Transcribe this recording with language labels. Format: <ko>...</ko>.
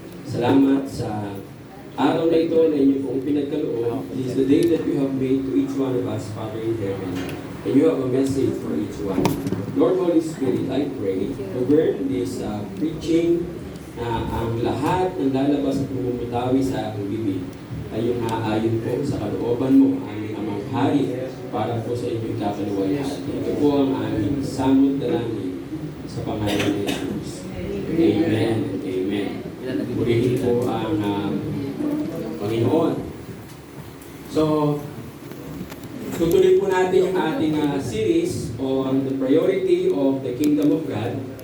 <tl>Salamat sa araw na ito na inyo pong pinagkaloob.</tl> <en>This is the day that you have made to each one of us, Father in heaven. And you have a message for each one.</en> <tl>Lord Holy Spirit,</tl> <en>I pray, govern this preaching</en> <tl>na ang lahat ng lalabas at bumutawi sa aking bibig ay yung aayon po sa kalooban mo, aming amang hari, para po sa inyong kakaluwalhati. Ito po ang aming samot dalangin sa pangalan ni Jesus. Amen. Amen. Purihin po ang Panginoon. So, tutuloy po natin yung ating</tl> <en>series on the priority of the Kingdom of God.</en>